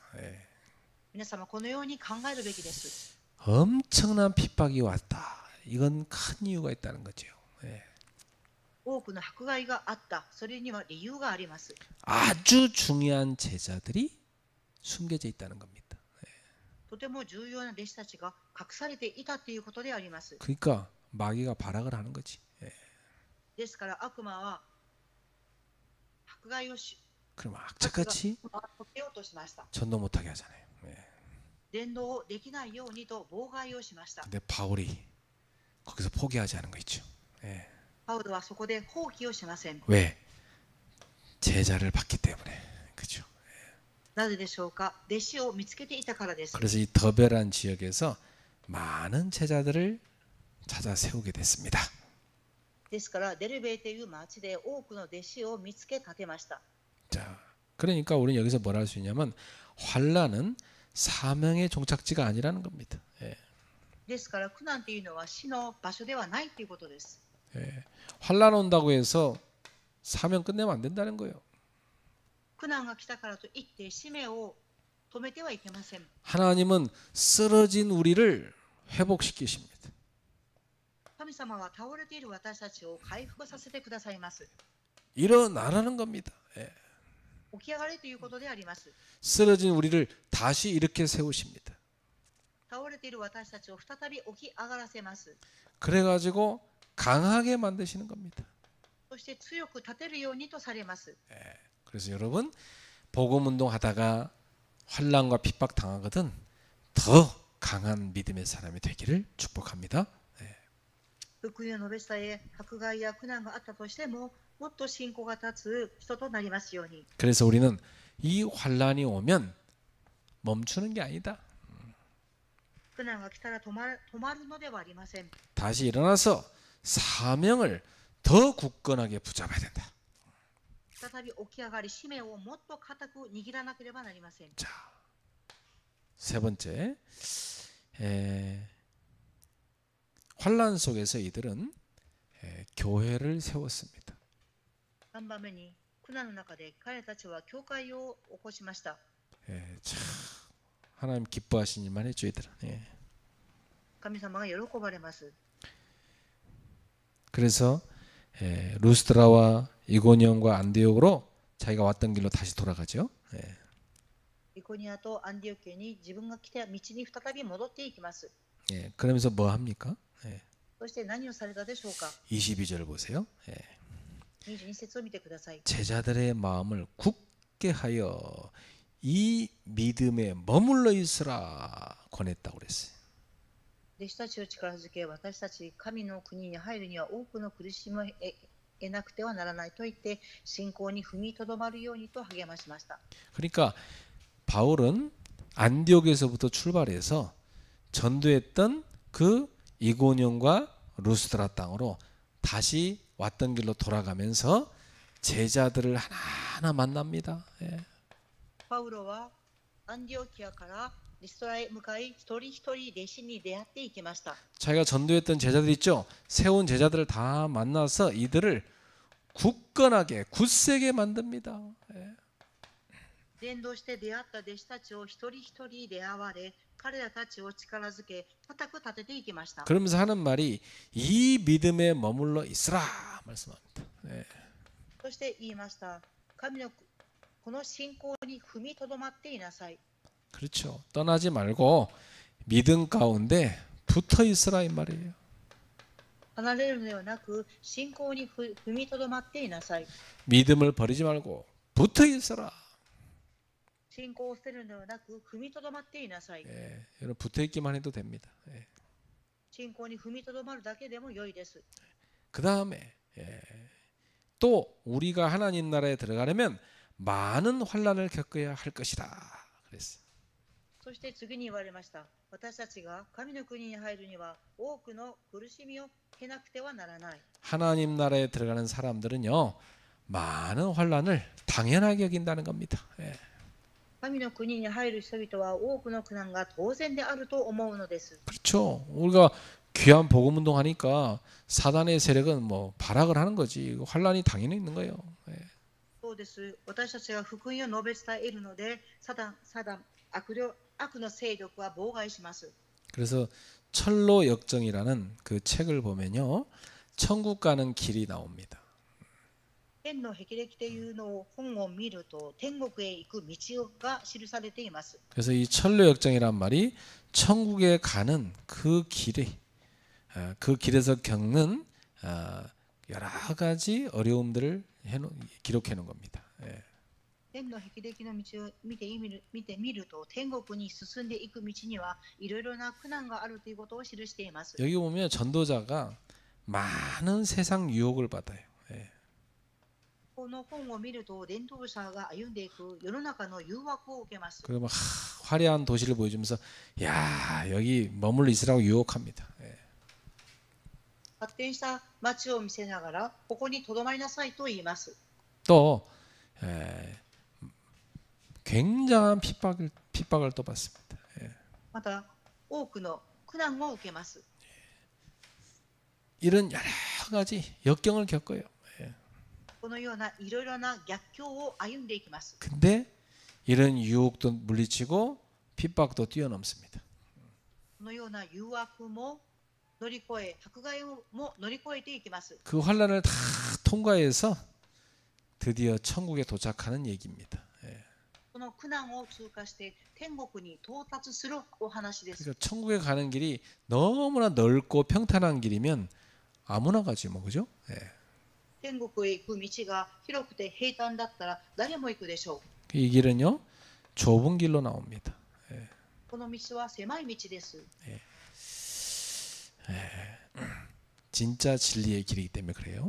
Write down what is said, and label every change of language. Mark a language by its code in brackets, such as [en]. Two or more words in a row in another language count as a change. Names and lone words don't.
[ko] 예. [ja] 皆様このように考えるべきです。 [ko] 엄청난 핍박이 왔다. 이건 큰 이유가 있다는 거죠. 예. [ja] 多くの迫害があった。それには理由があります。 [ko] 아주 중요한 제자들이 숨겨져 있다는 겁니다. [ja] とても重要な弟子たちが隠されていたということであります。 [ko] 그러니까 마귀가 발악을 하는 거지. 예. [ja] ですから悪魔は迫害をし [ko] 그럼 악착같이 [ja] 受けようとしました。 [ko] 전도 못하게 하잖아요. 예. [ja] 伝道をできないようにと妨害をしました。 [ko] 근데 바울이 거기서 포기하지 않은 거 있죠. 예. [ja] パウロはそこで放棄をしません。 [ko] 왜? 제자를 받기 때문에. 그죠? [ja] なぜでしょうか。弟子を見つけていたからです。 [ko] 그래서 이 더베란 지역에서 많은 제자들을 찾아 세우게 됐습니다. [ja] ですからデルベという町で多くの弟子を見つけ立てました。 [ko] 자, 그러니까 우리는 여기서 뭘 할 수 있냐면 환란은 사명의 종착지가 아니라는 겁니다. 예. [ja] ですから苦難というのは死の場所ではないということです。 [ko] 예. 환란 온다고 해서 사명 끝내면 안 된다는 거예요. [ja] 苦難が来たからといって使命を止めてはいけません。 [ko] 하나님은 쓰러진 우리를 회복시키십니다. [ja] 神様は倒れている私たちを回復させてくださいます。 [ko] 일어나라는 겁니다. 예. [ja] 起き上がれということであります。 [ko] 쓰러진 우리를 다시 이렇게 세우십니다. [ja] 倒れている私たちを再び起き上がらせます。 [ko] 그래가지고 강하게 만드시는 겁니다. [ja] そして強く立てるようにとされます。 [ko] 예. 그래서 여러분 복음 운동하다가 환난과 핍박 당하거든 더 강한 믿음의 사람이 되기를 축복합니다. 예. [ja] 福音を述べ伝え、迫害や苦難があったとしても、もっと信仰が立つ人となりますように。 [ko] 그래서 우리는 이 환난이 오면 멈추는 게 아니다. [ja] 苦難が来たら止まるのではありません。 [ko] 다시 일어나서 사명을 더 굳건하게 붙잡아야 된다. [ja] 再び起き上がり、使命をもっと固く握らなければなりません。 [ko] 자, 세 번째, 환란 속에서 이들은 교회를 세웠습니다. [ja] 3 番目に、苦難の中で彼たちは教会を起こしました。 [ko] 참 하나님 기뻐하신 일만 했죠, 이들은. [ja] 神様が喜ばれます。 [ko] 그래서 루스드라와 이고니온과 안디옥으로 자기가 왔던 길로 다시 돌아가죠. [ja] イコニアとアンディオ家に自分が来た道に再び戻っていきます。 [ko] 그러면서 뭐 합니까? [ja] そして何をされたでしょうか。 [ko] 22절 보세요. [ja] 22 節を見てください。 [ko] 제자들의 마음을 굳게 하여 이 믿음에 머물러 있으라 권했다고 그랬어요. [ja] 弟子たちを力づけ、私たち神の国に入るには多くの苦しみを得なくてはならないと言って、信仰に踏みとどまるようにと励ましました。 [ko] 그러니까 바울은 안디옥에서부터 출발해서 전도했던 그 이고니온과 루스드라 땅으로 다시 왔던 길로 돌아가면서 제자들을 하나하나 만납니다. [ja] パウロはアンディオキアからリストラへ向かい、一人一人弟子に出会っていきました。 [ko] 자기가 전도했던 제자들 있죠? 세운 제자들을 다 만나서 이들을 굳건하게 굳세게 만듭니다. [ja] 伝道して出会った弟子たちを一人一人出会われ、彼らたちを力づけ、固く立てていきました。 [ko] 그러면서 하는 말이 이 믿음에 머물러 있으라 말씀합니다. [ja] そして言いました。神のこの信仰に踏みとどまっていなさい。 [ko] 그렇죠. 떠나지 말고 믿음 가운데 붙어 있으라 이 말이에요. [ja] 離れるのではなく、信仰に踏みとどまっていなさい。 [ko] 믿음을 버리지 말고 붙어 있으라. [ja] 信仰を捨てるのではなく、踏みとどまっていなさい。 [ko] 여러분 붙어 있기만 해도 됩니다. [ja] 信仰に踏みとどまるだけでも良いです。 [ko] 그 다음에 또 우리가 하나님 나라에 들어가려면 많은 환란을 겪어야 할 것이다. 그랬어요. [ja] そして次に言われました。私たちが神の国に入るには多くの苦しみを経なくてはならない。 [ko] 하나님 나라에 들어가는 사람들은요 많은 환란을 당연하게 여긴다는 겁니다. [ja] 神の国に入る人々は多くの苦難が当然であると思うのです。 [ko] 그렇죠. 우리가 귀한 복음 운동하니까 사단의 세력은 뭐 발악을 하는 거지. 환란이 당연히 있는 거예요. [ja] そうです。私たちが福音を述べ伝えるので、サダン悪の勢力は妨害します。 [ko] 그래서 철로 역정이라는 그 책을 보면요 천국 가는 길이 나옵니다. [ja] 天の霹靂というのを本を見ると天国へ行く道が記されています。 [ko] 그래서 이 철로 역정이란 말이 천국에 가는 그 길이 그 길에서 겪는 여러 가지 어려움들을 기록해 놓은 겁니다. [ja] 天の霹靂の道を見てみると天国に進んでいく道にはいろいろな苦難があるということを記しています。 [ko] 여기 보면 전도자가 많은 세상 유혹을 받아요. [ja] この本を見ると伝道者が歩んでいく世の中の誘惑を受けます。 [ko] 그리고 막 화려한 도시를 보여주면서 야 여기 머물러 있으라고 유혹합니다. [ja] 発展した街を見せながらここにとどまりなさいと言います。 [ko] 또 굉장한 핍박을 또 받습니다. [ja] また多くの苦難を受けます。 [ko] 이런 여러 가지 역경을 겪어요. [ja] このようないろいろな逆境を歩んでいきます。 [ko] 근데 이런 유혹도 물리치고 핍박도 뛰어넘습니다. [ja] このような誘惑も乗り越え、迫害も乗り越えていきます。 [ko] 그 환란을 다 통과해서 드디어 천국에 도착하는 얘기입니다. [ja] この苦難を通過して天国に到達するお話です。 [ko] 그러니까 천국에 가는 길이 너무나 넓고 평탄한 길이면 아무나 가지 뭐 그죠? [ja] 天国へ行く道が広くて平坦だったら誰も行くでしょう。 [ko] 이 길은요 좁은 길로 나옵니다. [ja] この道は狭い道です。 [ko] 진짜 진리의 길이기 때문에 그래요.